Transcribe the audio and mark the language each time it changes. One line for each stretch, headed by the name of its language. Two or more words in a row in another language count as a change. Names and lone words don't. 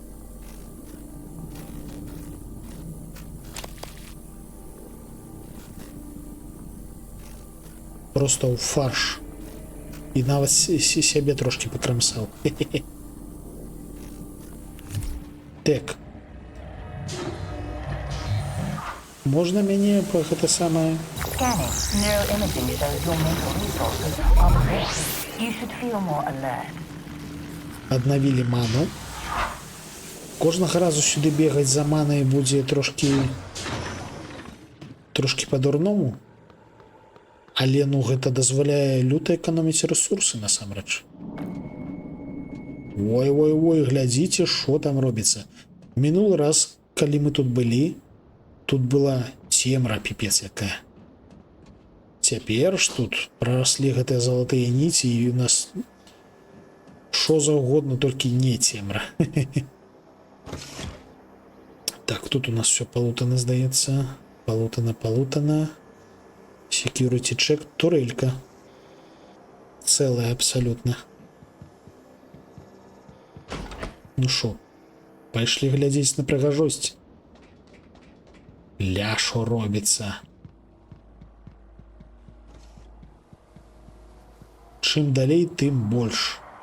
Belarusian: Просто ў фарш. І нават сябе трошки пакрамсаў. Так. Можна мяне па гэта самае...
English: Scanning. Neuroimaging shows your mental resources are reduced. You should feel more alert.
Belarusian: Аднавілі ману. Кожнага разу сюды бегаць за манай будзе трошки па-дурному. Але, гэта дазваляе люта эканоміць рэсурсы, насамрэч. Ой, глядзіце, што там робіцца. Мінулы раз, калі мы тут былі, тут была цемра піпец якая. Цяпер ж тут прараслі гэтыя залатыя ніці, і у нас што заўгодна, толькі не цемра. Так, тут у нас все палутана, здаецца. Палутана.
English: Security check.
Belarusian: Турелька. Цэлая абсалютна. Ну шо, пайшлі глядзець на прыгажосць. Ля, шо робіцца. Чым далей, тым больш.